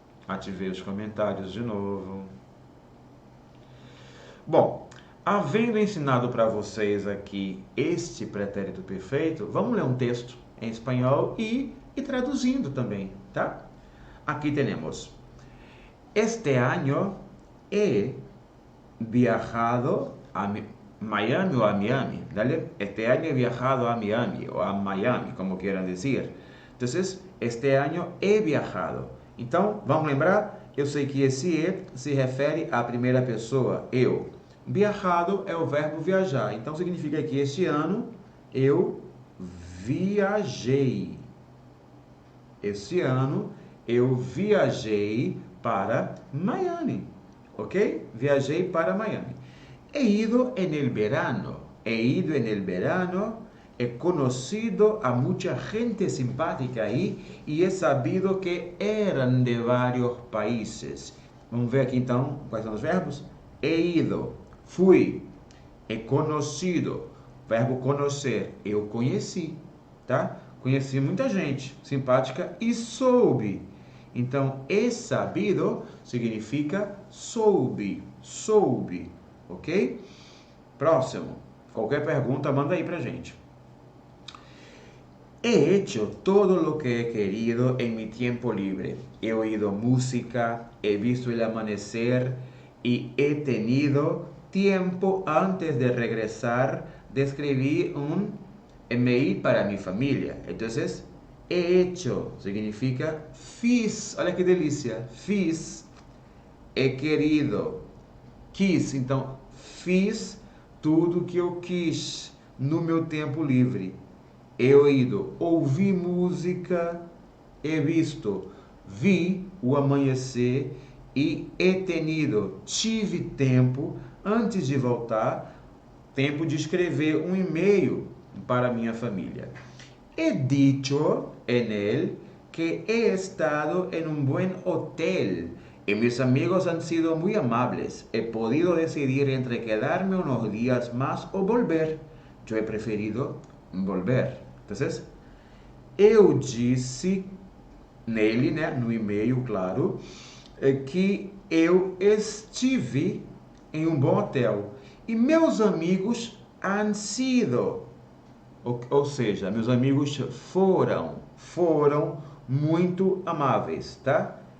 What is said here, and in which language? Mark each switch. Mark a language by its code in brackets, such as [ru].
[pt] Ativei os comentários de novo. Bom, havendo ensinado para vocês aqui este pretérito perfeito, vamos ler um texto em espanhol e traduzindo também, tá? Aqui temos: [es] este año he viajado a Miami o a Miami, ¿vale? Este año he viajado a Miami o a Miami, como quieran decir. Entonces, este año he viajado. [pt] Então, vamos lembrar? Eu sei que esse e se refere à primeira pessoa, eu. Viajado é o verbo viajar. Então, significa que este ano eu viajei. Este ano eu viajei para Miami, ¿ok? Viajei para Miami. [es] He ido en el verano. He ido en el verano. He conocido a mucha gente simpática ahí y he sabido que eran de varios países. [pt] Vamos ver aqui então quais são os verbos. [es] He ido, [pt] fui. [es] He conocido, [pt] verbo conhecer, eu conheci, tá? Conheci muita gente simpática e soube. Então, [es] he sabido [pt] significa soube, soube, ok? Próximo. Qualquer pergunta, manda aí pra gente. [es] He hecho todo lo que he querido en mi tiempo libre. He oído música, he visto el amanecer y he tenido tiempo antes de regresar de escribir un email para mi familia. Entonces, he hecho [pt] significa fiz. Olha que delícia. Fiz. [es] He querido. [pt] Quis. Então, fiz tudo que eu quis no meu tempo livre. [es] He oído, [pt] ouvi música, [es] he visto, [pt] vi o amanhecer e [es] he tenido, [pt] tive tempo, antes de voltar, tempo de escrever um e-mail para minha família. [es] He dicho en él que he estado en un buen hotel y mis amigos han sido muy amables. He podido decidir entre quedarme unos días más o volver. Yo he preferido volver. [pt] Entonces, eu disse nele, né, no e-mail, claro, que eu estive em um bom hotel e meus amigos [es] han sido, [pt] ou seja, meus amigos foram muito amáveis, tá?